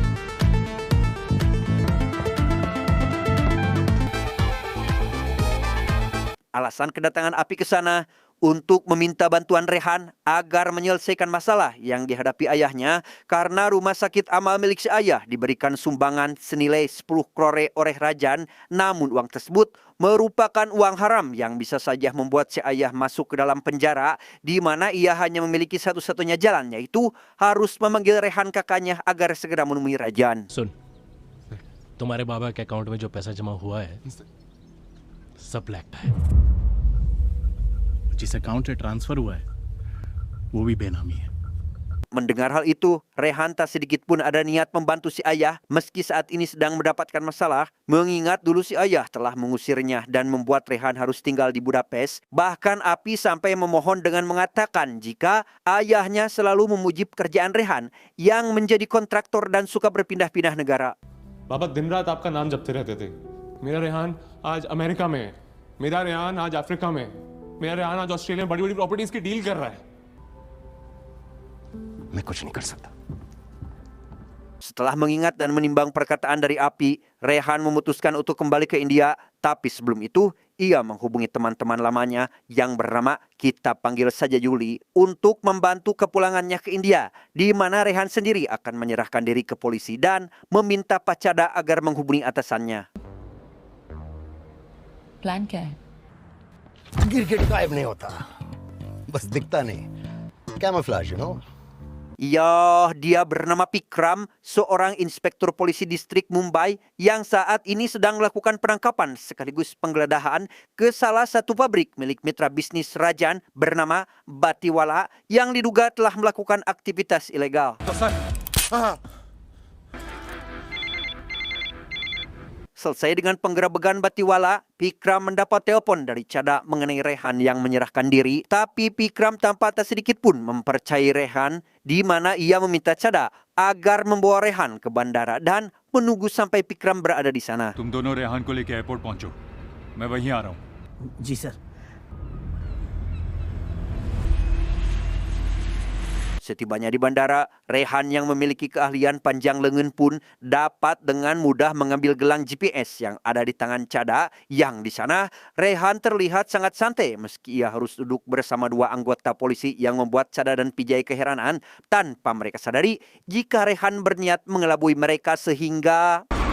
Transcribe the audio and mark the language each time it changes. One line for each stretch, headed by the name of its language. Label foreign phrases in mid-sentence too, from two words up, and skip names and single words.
Indonesian: Alasan kedatangan Api ke sana untuk meminta bantuan Rehan agar menyelesaikan masalah yang dihadapi ayahnya karena rumah sakit amal milik si ayah diberikan sumbangan senilai 10 klore oleh Rajan. Namun uang tersebut merupakan uang haram yang bisa saja membuat si ayah masuk ke dalam penjara, di mana ia hanya memiliki satu-satunya jalan, yaitu harus memanggil Rehan kakaknya agar segera menemui Rajan.
Hindi: सुन, तुम्हारे बाबा के अकाउंट में जो पैसा जमा हुआ है सब ब्लैक है. जिस अकाउंट से ट्रांसफर हुआ है वो भी बेनामी है.
Indonesian: Mendengar hal itu, Rehan tak sedikit pun ada niat membantu si ayah meski saat ini sedang mendapatkan masalah, mengingat dulu si ayah telah mengusirnya dan membuat Rehan harus tinggal di Budapest. Bahkan Api sampai memohon dengan mengatakan jika ayahnya selalu memuji pekerjaan Rehan yang menjadi kontraktor dan suka berpindah-pindah negara.
Hindi: बाबा दिन रात आपका नाम जपते रहते थे. मेरा रेहान आज अमेरिका में है, मेरा रेहान आज अफ्रीका में है, मेरा रेहान आज ऑस्ट्रेलिया में बड़ी-बड़ी प्रॉपर्टीज की डील कर रहा है. मैं कुछ नहीं कर सकता.
Indonesian: Setelah mengingat dan menimbang perkataan dari Api, Rehan memutuskan untuk kembali ke India. Tapi sebelum itu, ia menghubungi teman-teman lamanya yang bernama, kita panggil saja Yuli, untuk membantu kepulangannya ke India, di mana Rehan sendiri akan menyerahkan diri ke polisi dan meminta Pak Chada agar menghubungi atasannya.
Hindi: प्लान क्या है? गिरगिट गायब नहीं होता, बस दिखता नहीं.
English: Camouflage, you know.
Indonesian: Ya, dia bernama Pikram, seorang inspektur polisi distrik Mumbai yang saat ini sedang melakukan penangkapan sekaligus penggeledahan ke salah satu pabrik milik mitra bisnis Rajan bernama Batiwala yang diduga telah melakukan aktivitas ilegal. Selesai dengan penggerebekan Batiwala, Pikram mendapat telepon dari Chada mengenai Rehan yang menyerahkan diri. Tapi Pikram tanpa tak sedikit pun mempercayai Rehan, di mana ia meminta Chada agar membawa Rehan ke bandara dan menunggu sampai Pikram berada di sana.
Hindi: तुम दोनों रेहान को लेकर एयरपोर्ट पहुंचो, मैं वहीं आ रहा हूं. जी सर.
Indonesian: Setibanya di bandara, Rehan yang memiliki keahlian panjang lengan pun dapat dengan mudah mengambil gelang GPS yang ada di tangan Chada. Yang di sana, Rehan terlihat sangat santai meski ia harus duduk bersama dua anggota polisi yang membuat Chada dan Vijay keheranan tanpa mereka sadari jika Rehan berniat mengelabui mereka sehingga...